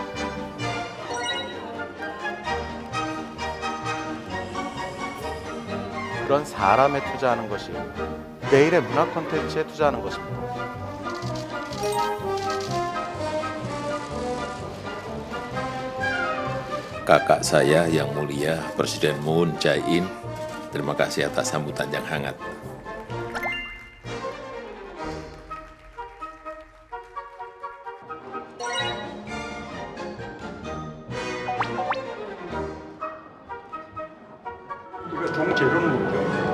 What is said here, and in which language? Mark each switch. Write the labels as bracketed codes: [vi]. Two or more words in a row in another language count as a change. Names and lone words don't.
[ko] 그런 사람에 투자하는 것이 내일의 문화 콘텐츠에 투자하는 것입니다. [id] Kakak saya yang mulia Presiden Moon Jae-in, terima kasih atas sambutan yang hangat. [ko] 이거 종재료는 뭐죠?